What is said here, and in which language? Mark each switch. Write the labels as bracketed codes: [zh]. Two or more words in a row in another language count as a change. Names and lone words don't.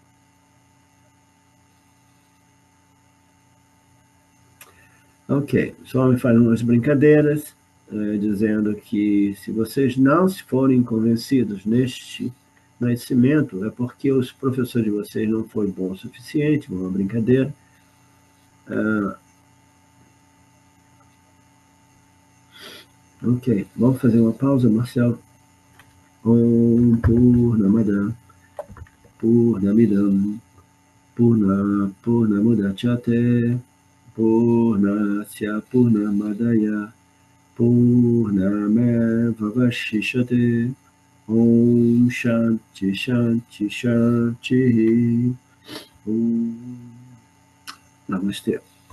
[pt] Ok, só me faz umas brincadeiras, dizendo que se vocês não se forem convencidos neste nascimento, é porque os professores de vocês não foram bons o suficiente, uma brincadeira. Ok, vamos fazer uma pausa, Marcelo? [sa] Om Purnamada Purnamidam Purnamudachyate Purnasya Purnamadaya Purnameva Vashishate Om Shanti Shanti Shanti Om Namastê.